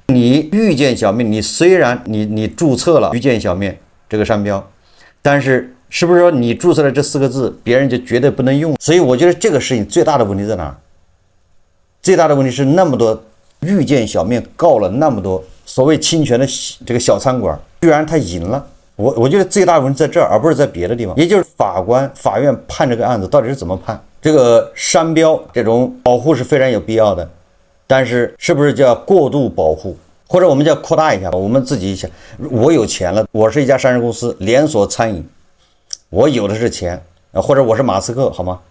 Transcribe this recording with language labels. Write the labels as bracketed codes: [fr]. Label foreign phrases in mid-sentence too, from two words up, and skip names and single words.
[zh] 你裕建小麵，你雖然你註冊了裕建小麵這個商標，但是是不是說你註冊了這4個字，別人就絕對不能用？所以我覺得這個事情最大的問題在哪兒？最大的問題是那麼多裕建小麵告了那麼多所謂侵權的這個小餐館，居然他贏了。我覺得最大的問題在這兒，而不是在別的地方。也就是法院判這個案子到底是怎麼判？這個商標這種保護是非常有必要的。但是是不是叫過度保護，或者我們叫擴大一下？我們自己想，我有錢了，我是一家上市公司，連鎖餐飲，我有的是錢，或者我是馬斯克，好嗎？